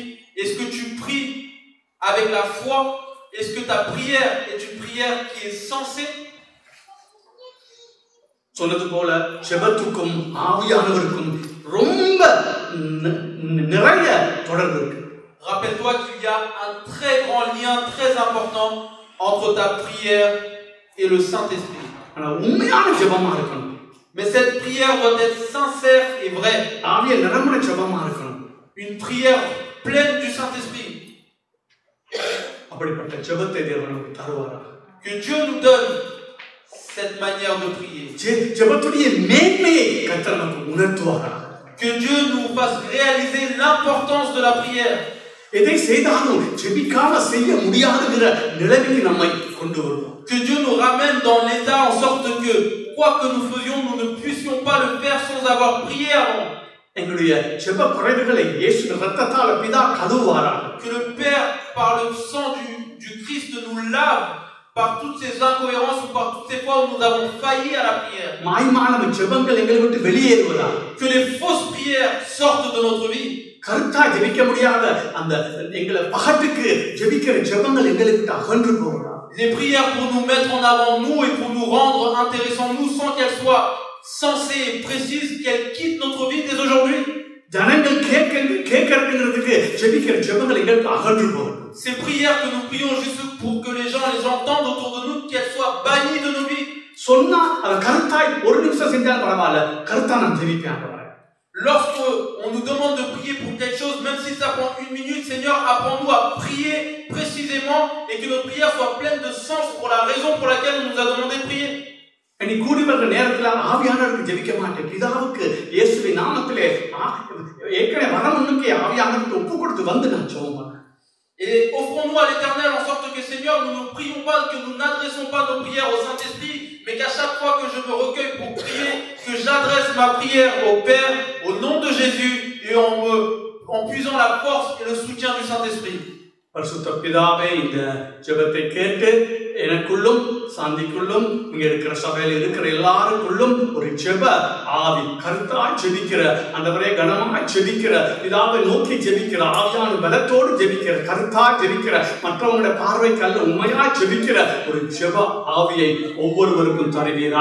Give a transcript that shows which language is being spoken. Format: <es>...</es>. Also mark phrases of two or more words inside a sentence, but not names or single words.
<fr>Est-ce que tu pries avec la foi? Est-ce que ta prière est une prière qui est sensée?</fr> <ta>சொன்னது போல ஜெபத்துக்கும் ஆவியானவருக்கும் ரொம்ப நிறைய தொடர்பு இருக்கு.</ta> <fr>Rappelle-toi qu'il y a un très grand lien, très important entre ta prière et le Saint-Esprit.</fr> <ta>ஆனா உண்மையான ஜெபமா இருக்கணும்.</ta> <fr>Mais cette prière doit être sincère et vraie.</fr> <ta>ஆவியால் நிரம்பின ஜெபமா இருக்கணும்.</ta> <fr>Une prière pleine du Saint-Esprit.</fr> <ta>அப்படிப்பட்ட ஜெபத்தை தேவன் நமக்கு தருவாராக.</ta> <fr>Que Dieu nous donne cette manière de prier.</fr> <ta>ஜெபத்துடைய மேன்மையை கர்த்தர் நமக்கு உணர்த்துவாராக.</ta> <fr>Que Dieu nous fasse réaliser l'importance de la prière.</fr> <ta>எதை செய்தாலும் ஜெபிக்காம செய்ய முடியாதுங்கிற நிலைமைக்கு நம்மை கொண்டு வருவோம்.</ta> <fr>Que Dieu nous ramène dans l'état en sorte que quoi que nous faisions, nous ne puissions pas le faire sans avoir prié avant.</fr> <ta>எங்களுடைய ஜெப குறைவுகளை இயேசுவின் இரத்தத்தால் பிதா கழுவுவாராக.</ta> <fr>Que le Père par le sang du Christ nous lave par toutes ces incohérences ou par toutes ces fois où nous avons failli à la prière.</fr> <ta>மாய்மான ஜெபங்கள் எங்களை விட்டு வெளியேறுவதாக.</ta> <fr>Que les fausses prières sortent de notre vie.</fr> <ta>கருத்தா ஜெபிக்க முடியாத அந்த எங்களை பகட்டுக்கு ஜெபிக்கிற ஜெபங்கள் எங்களை விட்டு அகன்று போவதாக.</ta> <fr>Les prières pour nous mettre en avant nous et pour nous rendre intéressants nous sans qu'elles soient sensées et précises, qu'elles quittent notre vie dès aujourd'hui.</fr> <ta>ஜனங்கள் கேட்கிறதுக்கு ஜெபிக்கிற ஜெபங்கள் எங்களுக்கு அகன்று போவதாக.</ta> <fr>Ces prières que nous prions juste pour que les gens les entendent autour de nous, qu'elles soient bannies de nos vies.</fr> <ta>சொன்னா அத கருத்தாய் ஒரு நிமிஷம் செஞ்சாலும் பரவாயில்ல, கருத்தா நான் ஜெபிப்பேன்.</ta> <fr>Lorsque on nous demande de prier pour quelque chose, même si ça prend 1 minute, Seigneur, apprends-nous à prier précisément et que notre prière soit pleine de sens pour la raison pour laquelle on nous a demandé de prier.</fr> <ta>நீ கூடி வர்ற நேரத்துல ஆவியானவருக்கு ஜெபிக்க மாட்டேன், பிதாவுக்கு இயேசுவின் நாமத்திலே ஏற்கனவே வரமுன்னுக்கு ஆவியானவருக்கு ஒப்பு கொடுத்து வந்து நான் ஜெபம் பண்ணேன்.</ta> <fr>Et offrons-nous à l'Éternel en sorte que, Seigneur, nous ne prions pas, que nous n'adressons pas nos prières au Saint-Esprit, mais qu'à chaque fois que je me recueille pour prier, que j'adresse ma prière au Père, au nom de Jésus, et en puisant la force et le soutien du Saint-Esprit.</fr> <ta>பரிசுத்த பிதாவே, இந்த ஜெபத்தை கேட்டு எனக்குள்ளும் சாந்திக்குள்ளும் இங்க இருக்கிற சபையில இருக்கிற எல்லாருக்குள்ளும் ஒரு ஜெப ஆவி, கருத்தா ஜெபிக்கிற, ஆண்டவரே கனமா ஜெபிக்கிற, பிதாவை நோக்கி ஜெபிக்கிற, ஆவியான பலத்தோடு ஜெபிக்கிற, கருத்தா ஜெபிக்கிற, மற்றவங்களுடைய பார்வைக்கு அல்ல உண்மையா ஜெபிக்கிற ஒரு ஜெப ஆவியை ஒவ்வொருவருக்கும் தருவீராக.</ta>